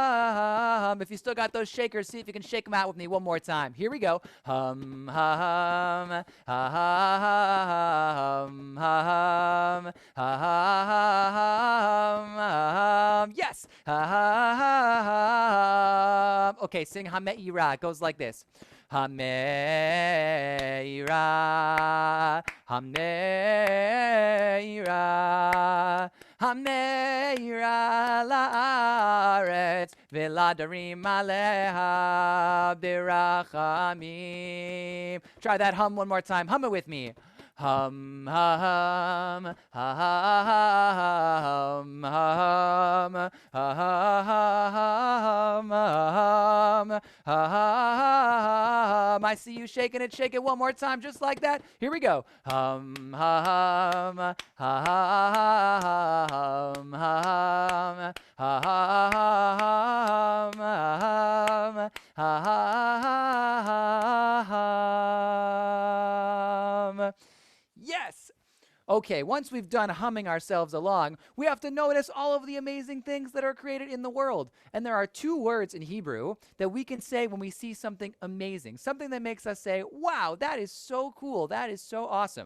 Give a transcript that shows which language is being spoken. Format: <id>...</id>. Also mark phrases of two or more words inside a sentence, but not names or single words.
<en>If you still got those shakers, see if you can shake them out with me one more time. Here we go. Hum, hum, hum, hum, hum. Yes. Hum. Okay, sing Ha-me-ira. It goes like this.</en> <he>המאירה, המאירה, המאירה לארץ, ולדרים עליה ברחמים.</he> <en>Try that hum one more time. Hum it with me. Hum, ha, hum, ha, ha, hum, ha, hum, ha, hum. I see you shaking it. Shake it one more time, just like that. Here we go. Hum, ha, hum, ha, hum, hum, hum. Yes. Okay, once we've done humming ourselves along, we have to notice all of the amazing things that are created in the world. And there are two words in Hebrew that we can say when we see something amazing, something that makes us say, wow, that is so cool, that is so awesome.</en>